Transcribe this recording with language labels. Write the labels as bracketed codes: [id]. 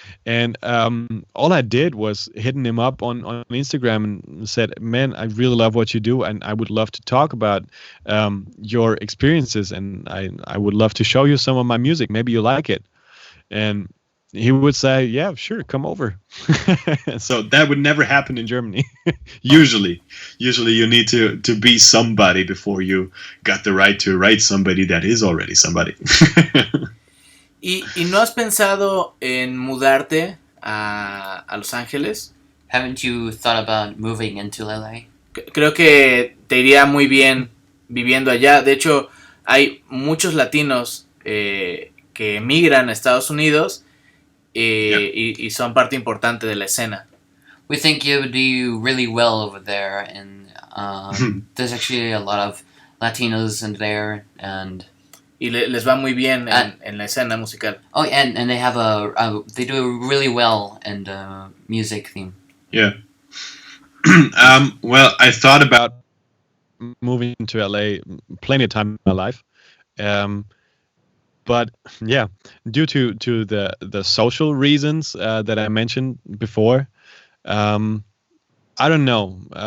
[en] And all I did was hitting him up on Instagram and said, man, I really love what you do, and I would love to talk about your experiences, and I would love to show you some of my music. Maybe you like it. And he would say, yeah, sure, come over. So that would never happen in Germany. Usually you need to be somebody before you got the right to write somebody that is already somebody. [es] ¿Y no has pensado en mudarte a Los Ángeles? [en] Haven't you thought about moving into LA? [es] Creo que te iría muy bien viviendo allá. De hecho, hay muchos latinos que emigran a Estados Unidos y son parte importante de la escena. [en] We think you would do really well over there, and there's actually a lot of Latinos in there, and [es] y les va muy bien en la escena musical. [en] Oh, and they have they do really well in the music theme. Yeah. Well, I thought about moving to LA plenty of time in my life. But yeah, due to the social reasons that I mentioned before, I don't know.